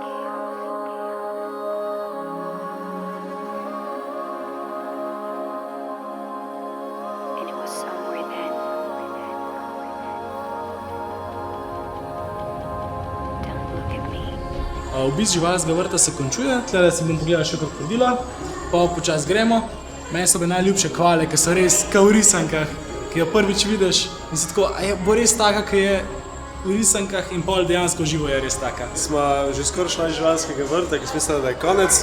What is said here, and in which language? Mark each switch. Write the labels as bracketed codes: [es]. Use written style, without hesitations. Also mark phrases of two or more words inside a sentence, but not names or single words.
[en] And it was somewhere then. Don't look at me. [sl] Obisk živalskega vrta se končuje, tle si bom pogledal še krokodila, pa počas gremo. Meni so bile najljubše kvale, ki so res kao v risankah, ki jo prvič vidiš in si tako, bo res taka, ki je v risankah in pol dejansko živo je res taka. Smo že skoraj šli iz živalskega vrta, ki smo mislili, da je konec.